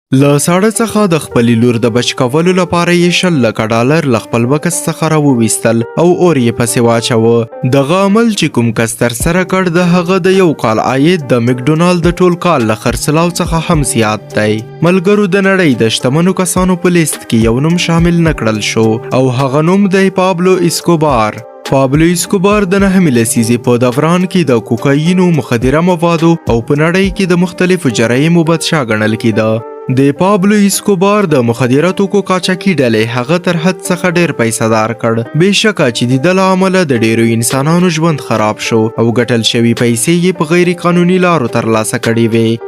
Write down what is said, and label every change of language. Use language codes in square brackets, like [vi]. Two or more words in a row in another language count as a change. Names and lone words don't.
[ps] له ساړه څخه د خپلې لور د بچ کولو لپاره یې 100 لکه ډالر له خپل بکس څخه راوویستل او اور یې پسې واچوه. دغه عمل چې کوم کس ترسره کړ د هغه د یو کال عاید د مکډونالد د ټول کال له خرڅلاو څخه هم زیات دی. ملګرو د نړۍ د شتمنو کسانو په لیست کې یو نوم شامل نکړل شو او هغه نوم دی پابلو اسکوبار. پابلو اسکوبار د 9 لسیزې په دوران کې د کوکاینو، مخدره موادو او په نړۍ کې د مختلفو جرایمو بادشاه ګڼل کېده. د پابلو اسکوبار د مخدره توکو قاچاقي ډلې هغه تر حد څخه ډیر پیسې دار کړ. بېشکه چې د دې له امله د ډیرو انسانانو ژوند خراب شو او ګټل شوي پیسې یې په غیر قانوني لارو ترلاسه کړې وې.